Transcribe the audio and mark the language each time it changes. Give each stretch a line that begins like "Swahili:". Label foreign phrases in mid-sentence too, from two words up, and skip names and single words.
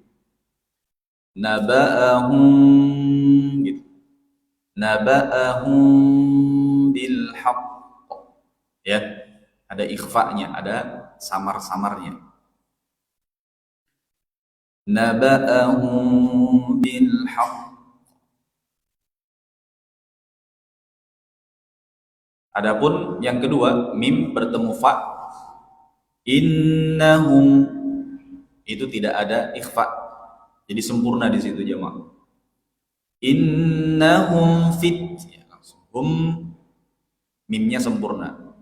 Indonesian: Naba'ahum gitu.
Arabic: نبأهم بالحق.
Indonesian: Ya, ada ikhfa'nya, ada samar-samarnya.
Arabic: نبأهم بالحق.
Indonesian: Adapun yang kedua, mim bertemu fa, innahum itu tidak ada ikhfa. Jadi sempurna di situ jemaah. Innahum fit, ya, langsung hum, mimnya sempurna.